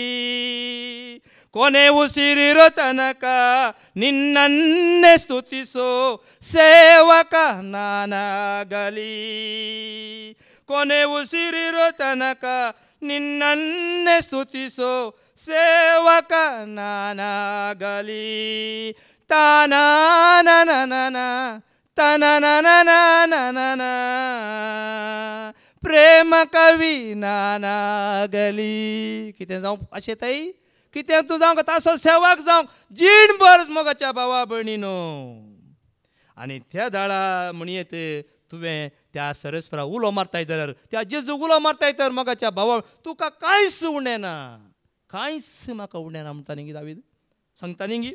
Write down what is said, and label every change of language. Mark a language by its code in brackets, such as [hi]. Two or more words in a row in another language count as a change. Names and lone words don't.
[kn] ಕೊನೆ ಉಸಿರಿರೋ ತನಕ ನಿನ್ನನ್ನೇ ಸ್ತುತಿಸೋ ಸೇವಕ ನಾನಾಗಲಿ. ಕೊನೆ ಉಸಿರಿರೋ ತನಕ ನಿನ್ನನ್ನೇ ಸ್ತುತಿಸೋ ಸೇವಕ ನಾನಾಗಲಿ. ತಾನಾನನನ ತನನನನನನ ಪ್ರೇಮ ಕವಿ ನಾನಾಗಲಿ. [kok] कितें जावं अशें ताई, कितें तूं जावं तासो सेवक जावं जीणभर मोगाच्या भावा भयणीनो. आनी त्या दाळा म्हणयेत तुवें त्या सरस्वरा उलो मारताय जाल्यार, त्या जेजूक उलो मारताय तर मोगाच्या भावा तुका कांयच उणें ना, कांयच म्हाका उणें ना म्हणटा न्ही दावीद, सांगता न्ही.